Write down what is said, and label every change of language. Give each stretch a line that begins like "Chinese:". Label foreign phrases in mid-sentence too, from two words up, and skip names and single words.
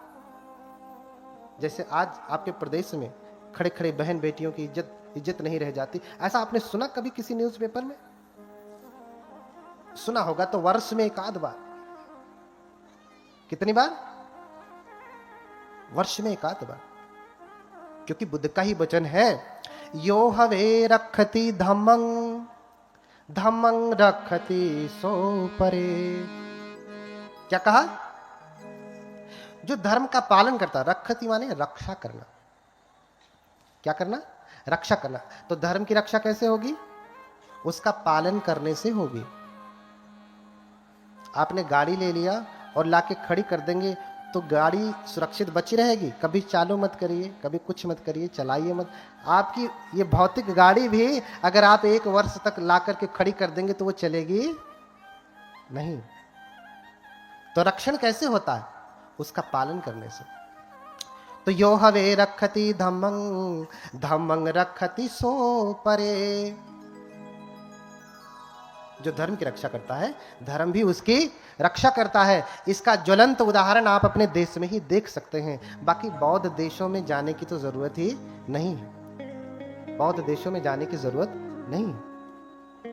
Hindi: जैसे आज आपके प्रदेश में खड़े खड़े बहन बेटियों की इज्जत नहीं रह जाती, ऐसा आपने सुना कभी किसी न्यूज़पेपर में? सुना होगा तो वर्ष में 1 आध बार। कितनी बार? वर्ष में 1 आध बार। क्योंकि बुद्ध का ही वचन है,
Pali: यो हवे रखति धम्मं, धम्मं रखति सो परे।
Hindi: क्या कहा? जो धर्म का पालन करता, रखति माने रक्षा करना। क्या करना? रक्षा करना। तो धर्म की रक्षा कैसे होगी? उसका पालन करने से होगी। आपने गाड़ी ले लिया और लाके खड़ी कर देंगे तो गाड़ी सुरक्षित बची रहेगी? कभी चालू मत करिए, कभी कुछ मत करिए, चलाइए मत। आपकी ये भौतिक गाड़ी भी अगर आप 1 वर्ष तक ला करके खड़ी कर देंगे तो वो चलेगी नहीं। तो रक्षण कैसे होता है? उसका पालन करने से। तो
Pali: यो हवे रखति धम्मं, धम्मं रखति सो परे।
Hindi: जो धर्म की रक्षा करता है, धर्म भी उसकी रक्षा करता है। इसका ज्वलंत उदाहरण आप अपने देश में ही देख सकते हैं। बाकी बौद्ध देशों में जाने की तो जरूरत ही नहीं है। बौद्ध देशों में जाने की जरूरत नहीं है।